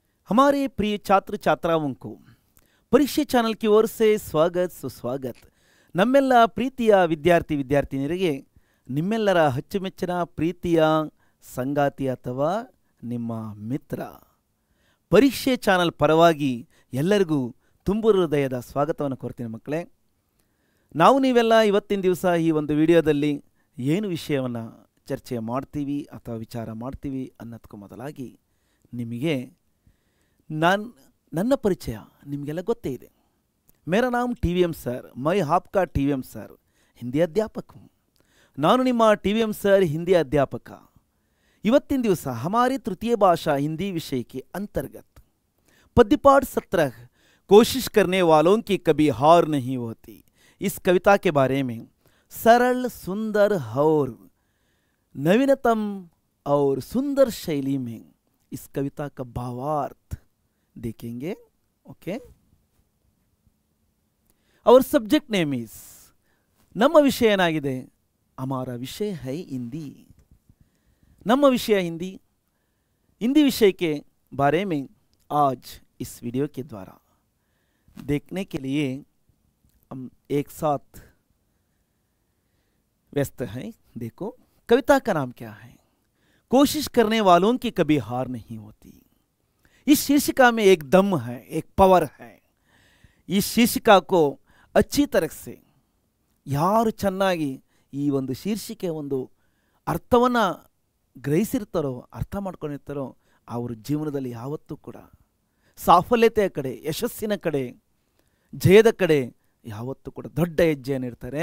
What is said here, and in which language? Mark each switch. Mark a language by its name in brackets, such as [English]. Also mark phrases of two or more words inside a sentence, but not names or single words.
[Hindi] हमारे प्रिय छात्र छात्राओं को परीक्षे ಚಾನಲ್ की ओर से स्वागत सुस्वागत। [Kannada] ನಮ್ಮೆಲ್ಲ ಪ್ರೀತಿಯ ವಿದ್ಯಾರ್ಥಿ ವಿದ್ಯಾರ್ಥಿನಿಯರಿಗೆ ನಿಮ್ಮೆಲ್ಲರ ಅಚ್ಚುಮೆಚ್ಚಿನ ಪ್ರೀತಿಯ ಸಂಗಾತಿ ಅಥವಾ ನಿಮ್ಮ ಮಿತ್ರ ಪರೀಕ್ಷೆ ಚಾನಲ್ ಪರವಾಗಿ ಎಲ್ಲರಿಗೂ ತುಂಬು ಹೃದಯದ ಸ್ವಾಗತವನ್ನು ಕೋರ್ತೀನಿ ಮಕ್ಕಳೇ। ನಾವು ನೀವೆಲ್ಲ ಇವತ್ತಿನ ದಿವಸ ಈ ಒಂದು ವಿಡಿಯೋದಲ್ಲಿ ಏನು ವಿಷಯವನ್ನು ಚರ್ಚೆ ಮಾಡ್ತೀವಿ ಅಥವಾ ವಿಚಾರ ಮಾಡ್ತೀವಿ ಅನ್ನೋದಕ್ಕೂ ಮೊದಲಾಗಿ ನಿಮಗೆ ನನ್ನ ಪರಿಚಯ ನಿಮಗೆಲ್ಲ ಗೊತ್ತೇ ಇದೆ। [Hindi] मेरा नाम TVM सर, मैं आपका TVM सर हिंदी अध्यापक हूँ। [Kannada] ನಾನು ನಿಮ್ಮ [Hindi] TVM सर हिंदी अध्यापक। [Kannada] ಇವತ್ತಿನ ದಿವಸ [Hindi] हमारी तृतीय भाषा हिंदी विषय के अंतर्गत पद्यपाठ 17 कोशिश करने वालों की कभी हार नहीं होती, इस कविता के बारे में सरल सुंदर और नवीनतम और सुंदर शैली में इस कविता का भावार्थ देखेंगे। [English] ओके, और subject name is [Kannada] ನಮ್ಮ ವಿಷಯ ಏನಾಗಿದೆ, [Hindi] हमारा विषय है हिंदी। [Kannada] ನಮ್ಮ ವಿಷಯ हिंदी। [Hindi] हिंदी विषय के बारे में आज इस वीडियो के द्वारा देखने के लिए हम एक साथ व्यस्त हैं। देखो कविता का नाम क्या है, कोशिश करने वालों की कभी हार नहीं होती। इस शीर्षिका में एक दम है, एक पावर है। इस शीर्षिका को अच्छी तरह से [Kannada] ಯಾರು ಚೆನ್ನಾಗಿ ಈ ಒಂದು ಶೀರ್ಷಿಕೆ ಒಂದು ಅರ್ಥವನ್ನು ಗ್ರಹಿಸಿರ್ತಾರೋ, ಅರ್ಥ ಮಾಡ್ಕೊಂಡಿರ್ತಾರೋ, ಅವರು ಜೀವನದಲ್ಲಿ ಯಾವತ್ತೂ ಕೂಡ ಸಾಫಲ್ಯತೆಯ ಕಡೆ, ಯಶಸ್ಸಿನ ಕಡೆ, ಜಯದ ಕಡೆ ಯಾವತ್ತೂ ಕೂಡ ದೊಡ್ಡ ಹೆಜ್ಜೆಯನ್ನು ಇಡ್ತಾರೆ।